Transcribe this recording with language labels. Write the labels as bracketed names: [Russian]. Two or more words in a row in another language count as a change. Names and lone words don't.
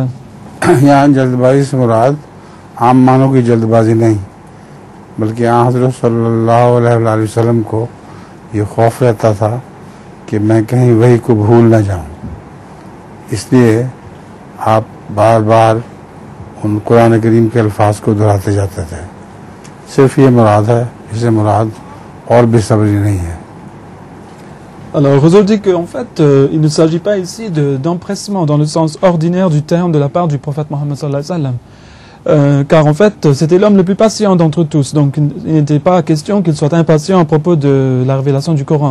[Urdu] یہاں جلدبازی سے مراد عام معنوں کی جلدبازی نہیں، بلکہ یہاں حضرت [Arabic] صلی اللہ علیہ وسلم [Urdu] کو یہ خوف رہتا تھا کہ میں کہیں وحی کو بھول نہ جاؤں، اس لیے آپ بار بار ان قرآن کریم کے الفاظ کو دہراتے جاتے تھے. صرف یہ مراد ہے، اس سے مراد اور بےصبری نہیں ہے. [French] Alors, Huzour dit qu'en fait, il ne s'agit pas ici d'empressement dans le sens ordinaire du terme de la part du prophète Mohammed [Arabic] صلى الله عليه وسلم. [French] Car en fait, c'était l'homme le plus patient d'entre tous. Donc, il n'était pas question qu'il soit impatient à propos de la révélation du Coran.